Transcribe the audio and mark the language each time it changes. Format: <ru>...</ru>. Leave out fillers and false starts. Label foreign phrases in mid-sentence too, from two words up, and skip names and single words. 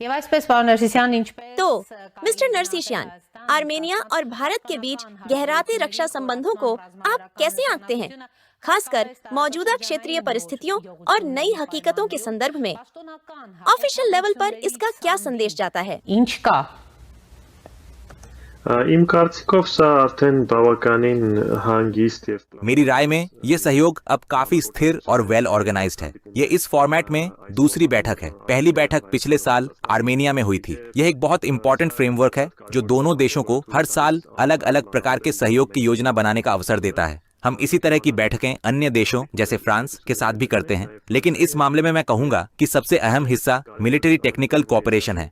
<hi>तो मिस्टर नरसिशियान, आर्मेनिया और भारत के बीच गहराते रक्षा संबंधों को आप कैसे आंकते हैं, खासकर मौजूदा क्षेत्रीय परिस्थितियों और नई हकीकतों के संदर्भ में?</hi> <en>official level</en> <hi>पर इसका क्या संदेश जाता है?</hi> <hy>Իմ կարծիքով սա արդեն բավականին հանգիստ եւ</hy> <hi>मेरी राय में ये सहयोग अब काफी स्थिर और</hi> <en>well organized</en> <hi>है। ये इस फॉर्मेट में दूसरी बैठक है। पहली बैठक पिछले साल आर्मेनिया में हुई थी। यह एक बहुत</hi> <en>important framework</en> <hi>है जो दोनों देशों को हर साल अलग अलग प्रकार के सहयोग की योजना बनाने का अवसर देता है। हम इसी तरह की बैठकें अन्य देशों जैसे फ्रांस के साथ भी करते हैं, लेकिन इस मामले में मैं कहूंगा कि सबसे अहम हिस्सा</hi> <en>military technical cooperation</en> <hi>है।</hi>